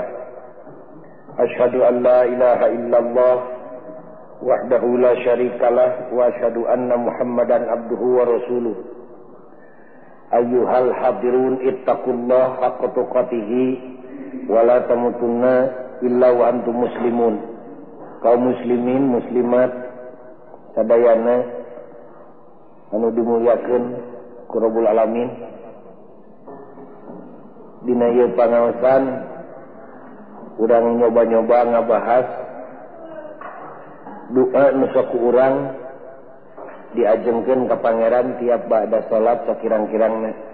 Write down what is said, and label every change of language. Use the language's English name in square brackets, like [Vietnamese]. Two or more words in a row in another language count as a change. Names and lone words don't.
[Arabic] أشهد أن لا إله إلا الله وحده لا شريك له وأشهد أن محمدا عبده ورسوله. أيها الحاضرون اتقوا الله حق تقاته ولا تموتن إلا وأنتم مسلمون. [Sundanese] Kaum muslimin muslimat sadayana anu dimuliakeun ku [Arabic] رب العالمين, [Sundanese] dina ieu pangaosan urang nyoba-nyoba ngabahas doa nu sok urang diajengkeun ka Pangeran tiap ba'da salat sakirang-kirangna.